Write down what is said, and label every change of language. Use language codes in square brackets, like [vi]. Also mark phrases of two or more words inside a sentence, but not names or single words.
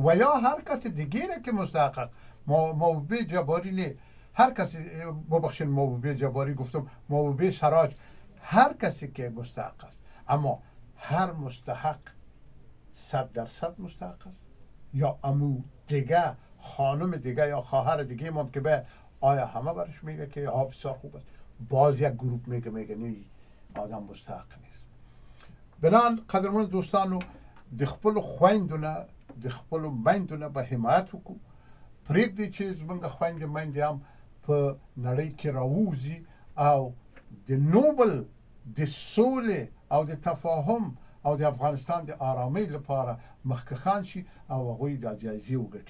[fa] و یا هر کس دیگری که مستحق، محبوبه جباری نه، هر کسی، ببخشید محبوبه جباری گفتم، محبوبه سراج، هر کسی که مستحق است، اما هر مستحق 100% مستحق است یا امو دیگه خانم دیگه یا خواهر دیگه ممکن به آیا همه برش میگه که ها بسیار خوب است، باز یک گروپ میگه نه آدم مستحق نیست. [ps] بنان قدرمن دوستانو، د خپل خویندونه د خپل میندونه به حمایت وکړو. پرېږدي چې زموږ خویندې میندې هم په نړۍ کې راووځي او د نوبل د سولې او د تفاهم او د افغانستان د آرامۍ لپاره مخکښان شي او هغوی دا جایزې وګټي.